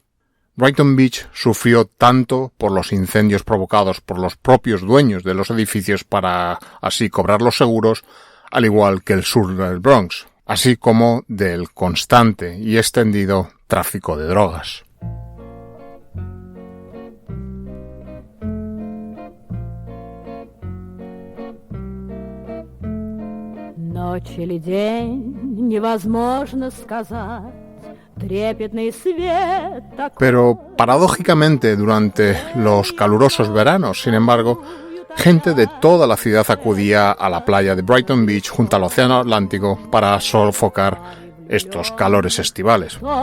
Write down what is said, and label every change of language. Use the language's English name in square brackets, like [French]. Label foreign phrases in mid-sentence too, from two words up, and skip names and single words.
[Spanish] Brighton Beach sufrió tanto por los incendios provocados por los propios dueños de los edificios para así cobrar los seguros, al igual que el sur del Bronx, así como del constante y extendido tráfico de drogas. [Russian] Ночь или день, невозможно сказать. [Spanish] Pero paradójicamente, durante los calurosos veranos, sin embargo, gente de toda la ciudad acudía a la playa de Brighton Beach junto al Océano Atlántico para sofocar estos calores estivales.